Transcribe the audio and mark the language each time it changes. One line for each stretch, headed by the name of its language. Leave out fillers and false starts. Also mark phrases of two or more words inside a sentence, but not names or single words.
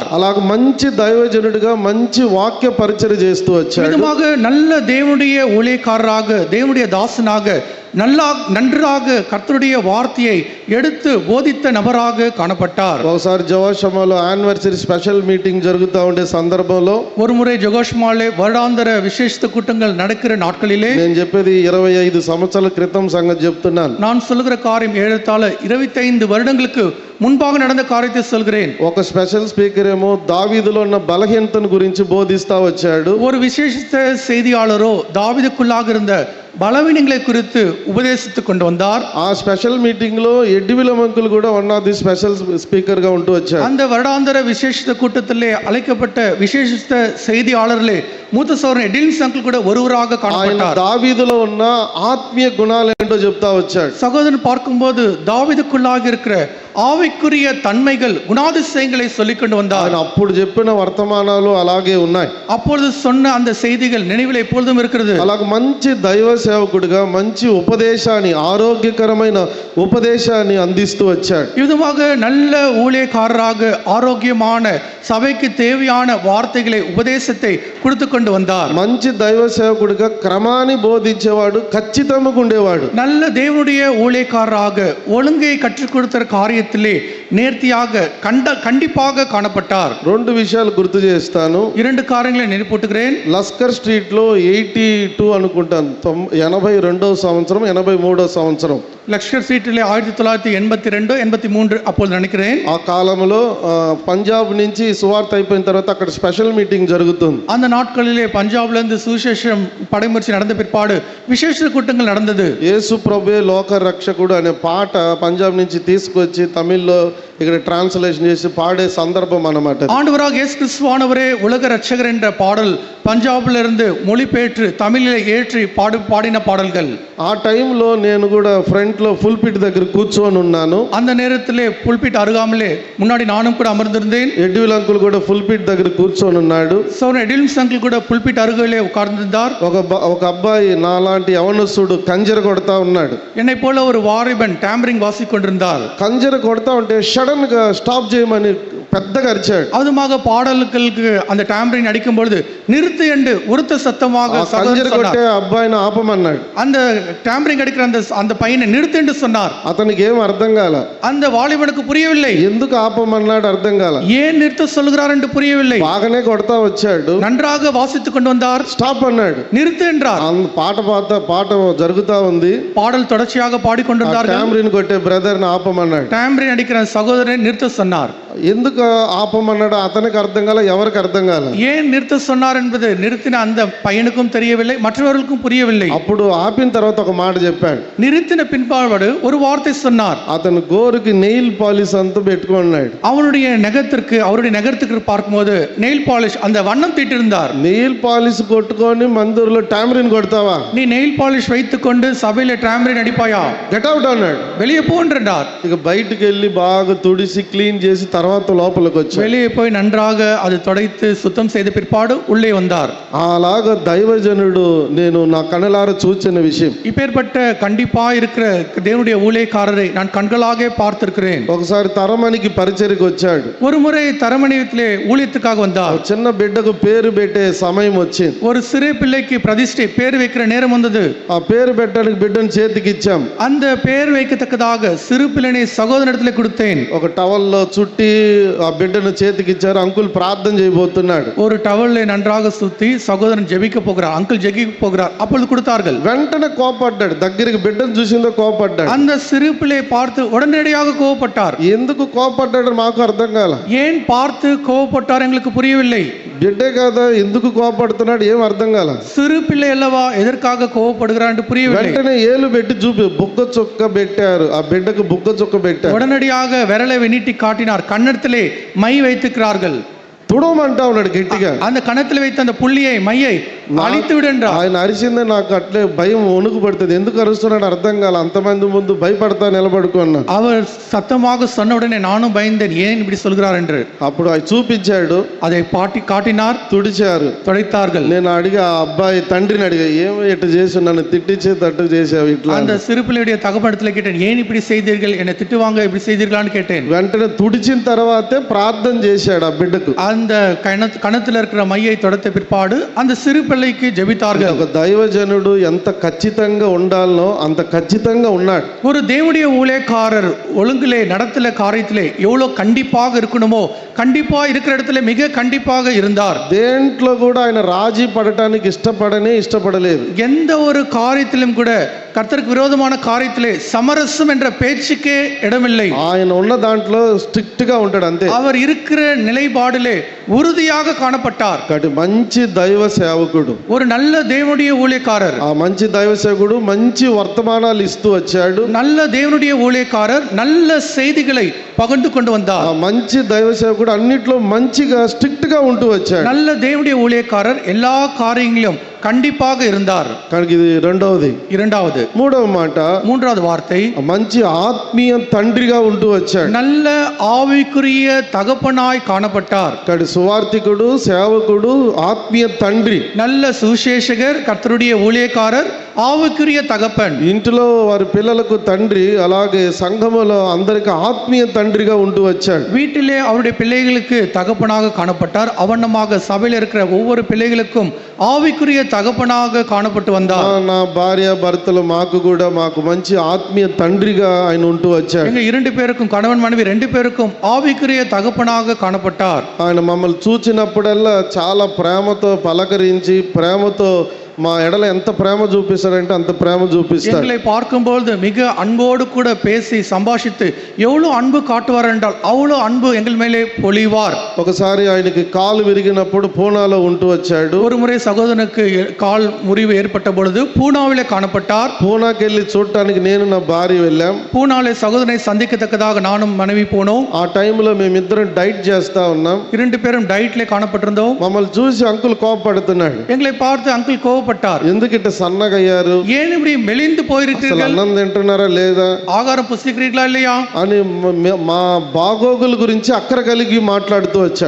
Telugu: అలాగ మంచి దైవజనుడిగా మంచి వాక్య పరిచర్య చేస్తూ వచ్చాడు.
Tamil: விதமாக நல்ல தேவனுடைய ஊழியக்காரராக தேவனுடைய தாசனாக நன்றாக கர்த்தருடைய வார்த்தையை எடுத்து போதித்த நபராக காணப்பட்டார்.
Telugu: ఒకసారి జోషమాలో
English: anniversary special meeting
Telugu: జరుగుతూ ఉండే సందర్భంలో
Tamil: ஒரு முறை ஜோஷமாலே வருடாந்திர விசேஷ கூட்டங்கள் நடக்கிற நாட்களிலே,
Telugu: నేను చెప్పేది 25 సంవత్సరాల క్రితం సంగతి చెప్తున్నాను.
Tamil: நான் சொல்லுகிற காரியம் ஏறத்தாழ 25 வருடங்களுக்கு முன்பாக நடந்த காரியத்தை சொல்கிறேன்.
Telugu: ఒక
English: special speaker
Telugu: ఏమో దావీదులో ఉన్న బలహీనతను గురించి బోధిస్తా వచ్చాడు.
Tamil: ஒரு விசேஷித்த செய்தியாளரோ தாவீதுக்குள்ளாக இருந்த பலவீனங்களை குறித்து உபதேசித்துக் கொண்டு வந்தார்.
Telugu: ఆ
English: special meeting
Telugu: లో ఎడ్డివిలం అంకుల్ కూడా
English: one of the special speaker
Telugu: గా ఉంటూ వచ్చాడు.
Tamil: அந்த வருடாந்திர விசேஷித்த கூட்டத்திலே அழைக்கப்பட்ட விசேஷித்த செய்தியாளர்களே மூத்த சகோதரன் எடிலின்ஸ் அங்கிள் கூட ஒருவராக
Telugu: ఆయన
Tamil: காணப்பட்டார்.
Telugu: దావీదులో ఉన్న ఆత్మీయ గుణాలు ఏంటో చెప్తా వచ్చాడు.
Tamil: சகோதரன் பார்க்கும்போது தாவீதுக்குள்ளாக இருக்கிற ஆவிக்குரிய தன்மைகள் குணாதிசயங்களை சொல்லிக் கொண்டு வந்தார்.
Telugu: ఆయన అప్పుడు చెప్పిన వర్తమానాలు అలాగే ఉన్నాయి.
Tamil: அப்பொழுது சொன்ன அந்த செய்திகள் நினைவில் எப்பொழுதும் இருக்கிறது.
Telugu: అలాగ మంచి దైవ సేవకుడిగా మంచి ఉపదేశాన్ని, ఆరోగ్యకరమైన ఉపదేశాన్ని అందిస్తూ వచ్చాడు.
Tamil: விதமாக நல்ல ஊழியக்காரராக ஆரோக்கியமான சபைக்கு தேவையான வார்த்தைகளை உபதேசத்தை கொடுத்து கொண்டு வந்தார்.
Telugu: మంచి దైవ సేవకుడిగా క్రమాన్ని బోధించేవాడు, ఖచ్చితంగా ఉండేవాడు.
Tamil: நல்ல தேவனுடைய ஊழியக்காரராக ஒழுங்கை கற்றுக் கொடுத்த காரியத்திலே நேர்த்தியாக கண்டிப்பாக காணப்பட்டார்.
Telugu: 2 విషయాలు గుర్తు చేస్తాను.
Tamil: 2 காரியங்களை நினைப்பூட்டுகிறேன்.
Telugu: లస్కర్ స్ట్రీట్ లో 82 అనుకుంటాను, 82వ సంవత్సరం 83వ సంవత్సరం
Tamil: லஷ்கர் சீட்டிலே 1982 83 அப்பொழுது நினைக்கிறேன்.
Telugu: ఆ కాలంలో పంజాబ్ నుంచి సువార్త అయిపోయిన తర్వాత అక్కడ
English: special meeting
Telugu: జరుగుతుంది.
Tamil: அந்த நாட்களிலே பஞ்சாப்ல இருந்து சுவிசேஷம் படைமுயற்சி நடந்த பிற்பாடு விசேஷ கூட்டங்கள் நடந்தது.
Telugu: యేసు ప్రభువే లోక రక్షకుడు అనే పాట పంజాబ్ నుంచి తీసుకొచ్చి తమిళ్లో ఇక్కడ ట్రాన్స్లేషన్ చేసి పాడే సందర్భం అన్నమాట.
Tamil: ஆண்டவராக இயேசு கிறிஸ்துவானவரே உலக ரட்சகர் என்ற பாடல் பஞ்சாப்ல இருந்து மொழிபெயர்த்து தமிழிலே ஏற்றி பாடின பாடல்கள்.
Telugu: ఆ టైంలో నేను కూడా ఫ్రంట్ లో ఫుల్ పిట్ దగ్గర కూర్చొని ఉన్నాను.
Tamil: அந்த நேரத்திலே புல்பிட் அருகாமலே முன்னாடி நானும் கூட அமர்ந்திருந்தேன்.
Telugu: ఎడ్విల్ అంకుల్ కూడా ఫుల్ పిట్ దగ్గర కూర్చొని ఉన్నాడు.
Tamil: சௌரன் எடில்ஸ் அங்கிள் கூட புல்பிட் அருகிலே உட்கார்ந்திருந்தார்.
Telugu: ఒక అబ్బాయి నాలాంటి యవనస్తుడు కంజర కొడతా ఉన్నాడు.
Tamil: என்னை போல ஒரு வாலிபன் டாம்பரிங் வாசிக் கொண்டிருந்தார்.
Telugu: కంజర కొడతా ఉంటే సడన్ గా స్టాప్ చేయమని పెద్దగా అరిచాడు.
Tamil: அதுமாக பாடல்களுக்கு அந்த டாம்பரிங் அடிக்கும் பொழுது நிறுத்து என்று உரத்த சத்தமாக
Telugu: కంజర కొట్టే అబ్బాయిని ఆపమన్నాడు.
Tamil: அந்த டாம்பரிங் அடிக்கிற அந்த பையனை நிறுத்து என்று சொன்னார்.
Telugu: అతనికి ఏం అర్థం కాల.
Tamil: அந்த వాలిబனுக்கு புரியவில்லை.
Telugu: ఎందుకు ఆపమన్నాడు అర్థం కాల.
Tamil: ஏன் நிறுத்த சொல்கிறார் என்று புரியவில்லை.
Telugu: బాగానే కొడతా వచ్చాడు.
Tamil: நன்றாக வாசித்துக் கொண்டு வந்தார்.
Telugu: స్టాప్ అన్నాడు.
Tamil: நிறுத்து என்றார்.
Telugu: పాట జరుగుతా ఉంది.
Tamil: பாடல் தொடர்ச்சியாக பாடிக்கொண்டிருந்தார்கள்.
Telugu: టాంబ్రిన్ కొట్టే బ్రదర్ ని ఆపమన్నాడు.
Tamil: டாம்பரின் அடிக்கிற சகோதரனை நிறுத்த சொன்னார்.
Telugu: ఎందుకు ఆపమన్నాడు అతనికి అర్థం కాల, ఎవరికి అర్థం కాల.
Tamil: ஏன் நிறுத்த சொன்னார் என்பது நிறுத்தின அந்த பையனுக்கும் தெரியவில்லை, மற்றவர்களுக்கும் புரியவில்லை.
Telugu: అప్పుడు ఆపిన తర్వాత ఒక మాట చెప్పాడు.
Tamil: நிறுத்தின பின்பாடு ஒரு வார்த்தை சொன்னார்.
Telugu: అతను గోరుకి
English: nail polish
Telugu: అంతా పెట్టుకున్నాడు.
Tamil: அவருடைய நகரத்துக்கு பார்க்கும்போது
English: nail polish
Tamil: அந்த வண்ணம் தீட்டிருந்தார்.
English: nail polish
Telugu: కొట్టుకొని మందిరంలో టాంబ్రిన్ కొడతావా?
Tamil: நீ
English: nail polish
Tamil: வைத்துக்கொண்டு சபையில டாம்பரின் அடிப்பாயா?
English: get out
Telugu: అన్నాడు.
Tamil: வெளியே போ என்றார்.
Telugu: ఇక బయటికి వెళ్ళి బాగా తుడిసి క్లీన్ చేసి తర్వాత లోపలికి వచ్చాడు.
Tamil: வெளியே போய் நன்றாக அது துடைத்து சுத்தம் செய்த பிற்பாடு உள்ளே வந்தார்.
Telugu: అలాగా దైవజనుడు నేను నా కనులారా చూచిన విషయం.
Tamil: இப்பேற்பட்ட கண்டிப்பா இருக்கிற தேவனுடைய ஊழியக்காரரை நான் கண்களாக பார்த்திருக்கிறேன்.
Telugu: ఒకసారి తరమనికి పరిచర్యకు వచ్చాడు.
Tamil: ஒரு முறை தரமணியத்திலே ஊழியத்துக்காக வந்தார்.
Telugu: చిన్న బిడ్డకు పేరు పెట్టే సమయం వచ్చింది.
Tamil: ஒரு சிறு பிள்ளைக்கு பிரதிஷ்டை பேர் வைக்கிற நேரம் வந்தது.
Telugu: ఆ పేరు పెట్టడానికి బిడ్డను చేతికి ఇచ్చాం.
Tamil: அந்த பேர் வைக்கத்தக்கதாக சிறு பிள்ளைனை சகோதரனிடத்திலே கொடுத்தேன்.
Telugu: ఒక టవల్లో చుట్టి ఆ బిడ్డను చేతికి ఇచ్చారు. అంకుల్ ప్రార్థన చేయబోతున్నాడు.
Tamil: ஒரு டவலை நன்றாக சுத்தி சகோதரன் ஜெபிக்க போகிறார், அங்கிள் ஜெபிக்க போகிறார். அப்பொழுது கொடுத்தார்கள்.
Telugu: వెంటనే కోపడ్డాడు. దగ్గరికి బిడ్డను చూసిందో కోపడ్డాడు.
Tamil: அந்த சிறு பிள்ளை பார்த்து உடனடியாக கோபப்பட்டார்.
Telugu: ఎందుకు కోపడ్డాడు మాకు అర్థం కాల.
Tamil: ஏன் பார்த்து கோபப்பட்டார் எங்களுக்கு புரியவில்லை.
Telugu: బిడ్డే కదా ఎందుకు కోపడుతున్నాడు ఏం అర్థం కాల.
Tamil: சிறு பிள்ளை அல்லவா எதற்காக கோபப்படுகிறார் என்று புரியவில்லை.
Telugu: వెంటనే ఏలు పెట్టి చూపి బుగ్గ చొక్క పెట్టారు. ఆ బిడ్డకు బుగ్గ చొక్క పెట్టారు.
Tamil: உடனடியாக விரலை நீட்டி காட்டினார். கன்னத்திலே மை வைத்துக்கிறார்கள்.
Telugu: తుడవమంటా ఉన్నాడు గట్టిగా.
Tamil: அந்த கணத்தில் வைத்த அந்த புள்ளியை மையை அழித்து விடு என்றார்.
Telugu: ఆయన అరిసిందే నాకు అట్లే భయం వణుకు పడుతుంది. ఎందుకు అరుస్తున్నాడు అర్థం కాల. అంతమంది ముందు భయపడతా నిలబడుకున్నా.
Tamil: அவர் சத்தமாக சொன்ன உடனே நானும் பயந்தேன், ஏன் இப்படி சொல்கிறார் என்று.
Telugu: అప్పుడు అది చూపించాడు.
Tamil: அதை காட்டினார்.
Telugu: తుడిచారు,
Tamil: துடைத்தார்கள்.
Telugu: నేను అడిగా ఆ అబ్బాయి తండ్రిని అడిగా, ఏమో ఇట్లా చేసి నన్ను తిట్టించే తట్టు చేసావు ఇట్లా.
Tamil: அந்த சிறு பிள்ளையுடைய தகப்பனிடத்தில் கேட்டேன், ஏன் இப்படி செய்தீர்கள், என்னை திட்டுவாங்க இப்படி செய்தீர்களான்னு கேட்டேன்.
Telugu: వెంటనే తుడిచిన తర్వాతే ప్రార్థన చేశాడు ఆ బిడ్డకు.
Tamil: அந்த கணத்தில் இருக்கிற மையை தொடத்த பிற்பாடு அந்த சிறு பிள்ளைக்கு ஜெபித்தார்கள்.
Telugu: ఒక దైవజనుడు ఎంత ఖచ్చితంగా ఉండాలనో అంత ఖచ్చితంగా ఉన్నాడు.
Tamil: ஒரு தேவனுடைய ஊழியக்காரர் ஒழுங்கிலே நடத்தல காரியத்திலே எவ்வளவு கண்டிப்பாக இருக்கணுமோ கண்டிப்பா இருக்கிற இடத்துல மிக கண்டிப்பாக இருந்தார்.
Telugu: దేంట్లో కూడా ఆయన రాజీ పడటానికి ఇష్టపడలేదు.
Tamil: எந்த ஒரு காரியத்திலும் கூட கர்த்தருக்கு விரோதமான காரியத்திலே சமரசம் என்ற பேச்சுக்கே இடமில்லை.
Telugu: ఆయన ఉన్న దాంట్లో స్ట్రిక్ట్ గా ఉంటాడు అంతే.
Tamil: அவர் இருக்கிற நிலைப்பாடிலே உறுதியாக காணப்பட்டார்.
Telugu: కాబట్టి మంచి దైవ సేవకుడు,
Tamil: ஒரு நல்ல தேவனுடைய ஊழியக்காரர்.
Telugu: ఆ మంచి దైవ సేవకుడు మంచి వర్తమానాలు ఇస్తూ వచ్చాడు.
Tamil: நல்ல தேவனுடைய ஊழியக்காரர் நல்ல செய்திகளை பகிர்ந்து கொண்டு வந்தார்.
Telugu: ఆ మంచి దైవ సేవకుడు అన్నిట్లో మంచిగా స్ట్రిక్ట్ గా ఉంటూ వచ్చాడు.
Tamil: நல்ல தேவனுடைய ஊழியக்காரர் எல்லா காரியங்களிலும் கண்டிப்பாக இருந்தார்.
Telugu: కనుక ఇది రెండవది.
Tamil: இரண்டாவது.
Telugu: మూడవ మాట,
Tamil: மூன்றாவது வார்த்தை,
Telugu: మంచి ఆత్మీయ తండ్రిగా ఉంటూ వచ్చాడు.
Tamil: நல்ல ஆவிக்குரிய தகப்பனாய் காணப்பட்டார்.
Telugu: కాబట్టి సువార్థికుడు, సేవకుడు, ఆత్మీయ తండ్రి.
Tamil: நல்ல சுவிசேஷகர், கர்த்தருடைய ஊழியக்காரர், ஆவிக்குரிய தகப்பன்.
Telugu: ఇంటిలో వారి పిల్లలకు తండ్రి, అలాగే సంఘములో అందరికి ఆత్మీయ తండ్రిగా ఉంటూ వచ్చాడు.
Tamil: வீட்டிலே அவருடைய பிள்ளைகளுக்கு தகப்பனாக காணப்பட்டார். அவண்ணமாக சபையில் இருக்கிற ஒவ்வொரு பிள்ளைகளுக்கும் ஆவிக்குரிய தகப்பனாக காணப்பட்டு வந்தார்.
Telugu: నా భార్య భర్తలు మాకు మంచి ఆత్మీయ తండ్రిగా ఆయన ఉంటూ వచ్చాడు.
Tamil: எங்க 2 பேருக்கும், கணவன் மனைவி 2 பேருக்கும் ஆவிக்குரிய தகப்பனாக காணப்பட்டார்.
Telugu: ఆయన మమ్మల్ని చూచినప్పుడల్లా చాలా ప్రేమతో పలకరించి, ప్రేమతో మా ఎడల ఎంత ప్రేమ చూపిస్తాడంటే అంత ప్రేమ చూపిస్తాడు.
Tamil: எங்களை பார்க்கும்போது மிக அன்போடு கூட பேசி சம்பாஷித்து எவ்வளவு அன்பு காட்டுவார் என்றால் அவ்வளவு அன்பு எங்கள் மேலே பொழிவார்.
Telugu: ఒకసారి ఆయనకి కాలు విరిగినప్పుడు పూనాలో ఉంటూ వచ్చాడు.
Tamil: ஒரு முறை சகோதரனுக்கு கால் முறிவு ஏற்பட்ட பொழுது பூனாவிலே காணப்பட்டார்.
Telugu: పూనాకి వెళ్ళి చూడటానికి నేను నా భార్య వెళ్ళాం.
Tamil: பூனாவிலே சகோதரனை சந்திக்கத்தக்கதாக நானும் மனைவி போனோம்.
Telugu: ఆ టైంలో మేమిద్దరం డైట్ చేస్తా ఉన్నాం.
Tamil: இரண்டு பேரும் டயட்ல காணப்பட்டிருந்தோம்.
Telugu: మమ్మల్ని చూసి అంకుల్ కోపపడుతున్నాడు.
Tamil: எங்களை பார்த்து அங்கிள் கோவப்பட்டார்.
Telugu: ఎందుకు ఇట్ట సన్నగయ్యారు,
Tamil: ஏன் இப்படி மெலிந்து
Telugu: అసలు
Tamil: போயிருக்கிறீர்கள்,
Telugu: అన్నం తింటున్నారా లేదా
Tamil: ஆகாரம் புசிக்கிறீர்களா இல்லையா
Telugu: అని మా బాగోగుల గురించి అక్కర కలిగి మాట్లాడుతూ వచ్చాడు.